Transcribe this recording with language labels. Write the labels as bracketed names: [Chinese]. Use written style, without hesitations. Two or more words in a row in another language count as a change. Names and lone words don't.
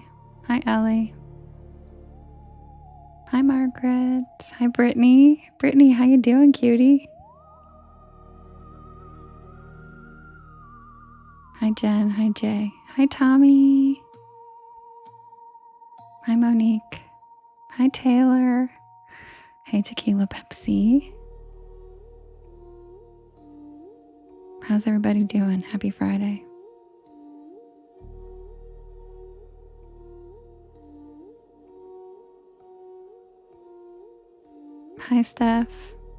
[English] Hi, Ellie. Hi, Margaret. Hi, Brittany. Brittany, how you doing, cutie? Hi, Jen. Hi, Jay. Hi, Tommy. Hi, Monique. Hi, Taylor. Hey, Tequila Pepsi. How's everybody doing? Happy Friday. Hi, Steph.